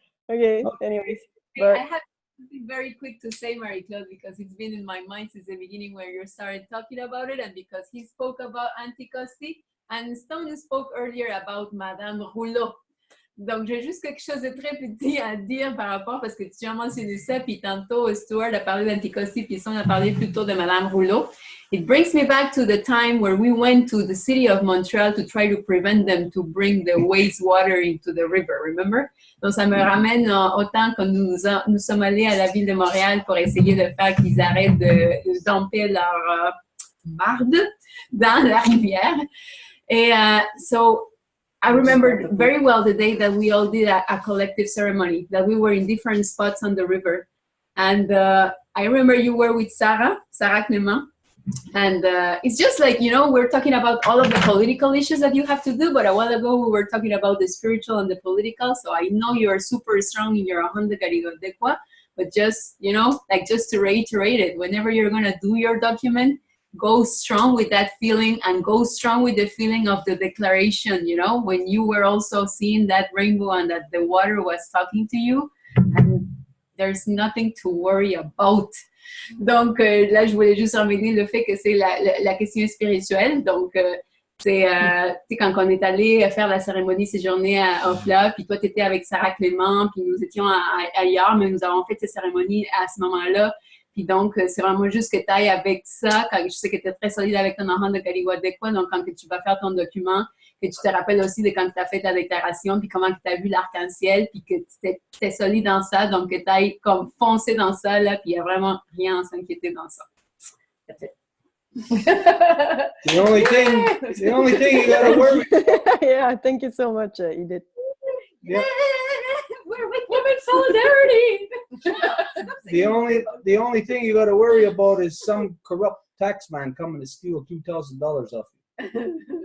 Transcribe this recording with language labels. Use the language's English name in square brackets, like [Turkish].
[English] Okay, anyways. I have something very quick to say, Marie-Claude, because it's been in my mind since the beginning when you started talking about it, and because he spoke about Anticosti, and Stone spoke earlier about Madame Rouleau. [French] Donc, j'ai juste quelque chose de très petit à dire par rapport, parce que tu as mentionné ça, puis tantôt, Stuart a parlé d'Anticosti, puis on a parlé plutôt de Madame Rouleau. [English] It brings me back to the time where we went to the city of Montreal to try to prevent them to bring the wastewater into the river, remember? [French] Donc, ça me ramène au temps quand nous sommes allés à la ville de Montréal pour essayer de faire qu'ils arrêtent de dumper leur marde dans la rivière. [English] Et so, I remember very well the day that we all did a collective ceremony, that we were in different spots on the river. And I remember you were with Sarah Clement. And it's just like, you know, we're talking about all of the political issues that you have to do, but a while ago we were talking about the spiritual and the political. So I know you're super strong in your Honda Carigodequa, but just, you know, like just to reiterate it, whenever you're going to do your document, go strong with that feeling and go strong with the feeling of the declaration, you know, when you were also seeing that rainbow and that the water was talking to you, and there's nothing to worry about. [French] Donc, là, je voulais juste remédier le fait que c'est la question spirituelle. Donc, c'est quand on est allé faire la cérémonie séjournée à Ofla, puis toi, tu étais avec Sarah Clément, puis nous étions ailleurs, mais nous avons fait cette cérémonie à ce moment-là. Puis donc, c'est vraiment juste que tu ailles avec ça, quand je sais que tu es très solide avec ton enfant de Caligodequa, donc quand tu vas faire ton document, que tu te rappelles aussi de quand tu as fait ta déclaration, puis comment tu as vu l'arc-en-ciel, puis que tu es solide dans ça, donc que tu ailles comme foncer dans ça, là, puis il n'y a vraiment rien à s'inquiéter dans ça. [English] That's it. The only thing you gotta worry. Yeah, thank you so much, Edith. Yeah. We're with women solidarity. The only thing you got to worry about is some corrupt tax man coming to steal $2,000 off you.